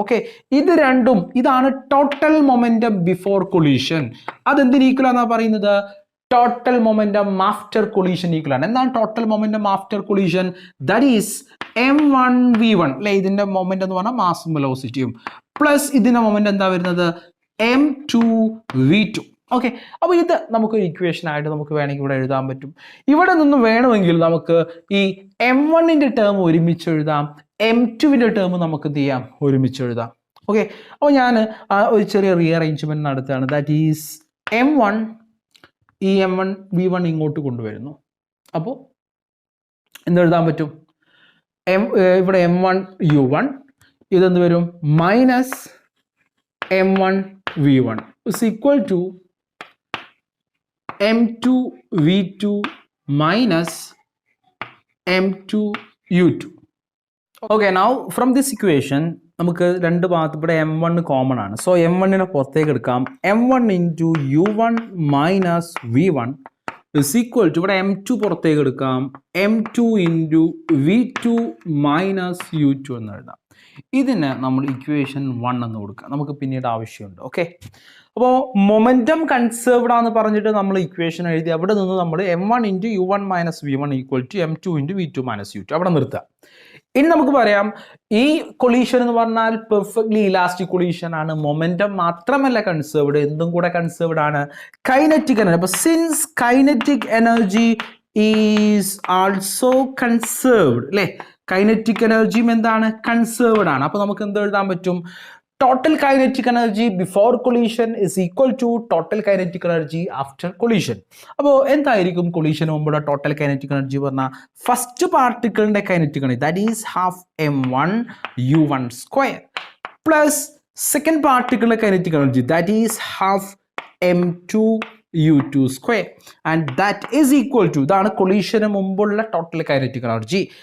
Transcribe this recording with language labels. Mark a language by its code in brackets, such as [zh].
[ml] Okay, ഇത് രണ്ടും ഇതാണ് total momentum before collision. അതെന്തിന് equal ആണെന്നാ പറയുന്നത്? [en] total momentum after collision equal ആണ്. [ml] എന്താണ് total momentum after collision? [en] That is m1v1 [ml] അല്ലേ, ഇതിന്റെ മൊമെന്റ് എന്ന് പറഞ്ഞാൽ മാസും വെലോസിറ്റിയും പ്ലസ് ഇതിന്റെ മൊമെന്റ് എന്താ വരുന്നത് m2v2. ഓക്കെ, അപ്പോൾ ഇത് നമുക്കൊരു ഇക്വേഷൻ ആയിട്ട് നമുക്ക് വേണമെങ്കിൽ ഇവിടെ എഴുതാൻ പറ്റും. ഇവിടെ നിന്ന് വേണമെങ്കിൽ നമുക്ക് ഈ m1ന്റെ ടേം ഒരുമിച്ച് എഴുതാം, m2ന്റെ ടേം നമുക്ക് എന്ത് ചെയ്യാം ഒരുമിച്ച് എഴുതാം. ഓക്കെ, അപ്പോൾ ഞാൻ ഒരു ചെറിയ റീഅറേഞ്ച്മെന്റ് നടത്തുകയാണ്. ദാറ്റ് ഈസ് m1, ഈ m1 v1 ഇങ്ങോട്ട് കൊണ്ടുവരുന്നു. അപ്പോൾ എന്തെഴുതാൻ പറ്റും, ഇവിടെ m1 u1 ഇതെന്ത് വരും minus m1 v1 [en] is equal to m2 v2 minus m2 u2. Okay, now from this equation [ml] നമുക്ക് രണ്ട് ഭാഗത്ത് ഇവിടെ m1 കോമൺ ആണ്. സോ m1നെ പുറത്തേക്ക് എടുക്കാം. m1 into u1 minus v1 is equal to ഇവിടെ m2 പുറത്തേക്ക് എടുക്കാം, m2 into v2 minus u2 എന്ന് എഴുതാം. ഇതിന് നമ്മൾ ഇക്വേഷൻ 1 എന്ന് കൊടുക്കാം, നമുക്ക് പിന്നീട് ആവശ്യമുണ്ട്. ഓക്കെ, അപ്പോൾ മൊമെൻറ്റം കൺസേർവ്ഡ് ആണെന്ന് പറഞ്ഞിട്ട് നമ്മൾ ഇക്വേഷൻ എഴുതി അവിടെ നിന്ന് നമ്മൾ m1 into u1 minus v1 equal to m2 into v2 minus u2 അവിടെ നിർത്തുക. ഇനി നമുക്ക് പറയാം ഈ കൊളീഷൻ എന്ന് പറഞ്ഞാൽ പെർഫെക്റ്റ്ലി ഇലാസ്റ്റിക് കൊളീഷൻ ആണ്. മൊമെന്റം മാത്രമല്ല കൺസേർവ്ഡ്, എന്തും കൂടെ കൺസേർവ്ഡ് ആണ്, കൈനറ്റിക് എനർജി. അപ്പോൾ [en] since kinetic energy is also conserved [ml] അല്ലേ, കൈനറ്റിക് എനർജിയും എന്താണ് കൺസേർവ്ഡ് ആണ്. അപ്പോൾ നമുക്ക് എന്ത് എഴുതാൻ പറ്റും, [en] total kinetic energy before collision is equal to total kinetic energy after collision. [ml] അപ്പോൾ എന്തായിരിക്കും കൊളീഷൻ മുമ്പുള്ള ടോട്ടൽ കൈനറ്റിക് എനർജി പറഞ്ഞാൽ first പാർട്ടിക്കിളിന്റെ kinetic energy that is half m1 u1 square plus second പാർട്ടിക്കിളിന്റെ kinetic energy that is half m2 u2 square and that is equal to, ഇതാണ് കൊളീഷന് മുമ്പുള്ള total kinetic energy.